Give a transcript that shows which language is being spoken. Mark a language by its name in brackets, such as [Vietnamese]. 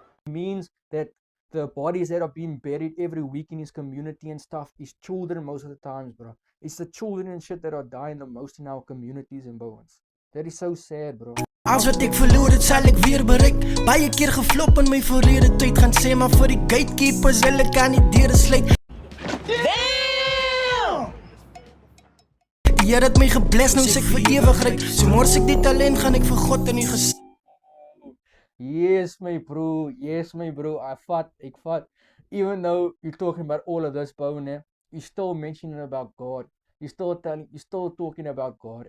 [English] Means that the bodies that are being buried every week in his community and stuff is children most of the times, bro. It's the children and shit that are dying the most in our communities and Bowens. That is so sad, bro. [Afrikaans] Als wat ek verloor het sal ek weer bereik. Baie keer geflop in my verlede tyd gaan sê maar vir die gatekeepers hulle kan nie deure sluit. Damn! Die Here het my gebless nou is ek vir ewig ryk. So mors ek die talent gaan ek vir God in die ges. [English] Yes, my bro. Yes, my bro. [Afrikaans] Ek vat. [English] Even though you're talking about all of this, Bowen, you're still mentioning about God. You're still talking about God.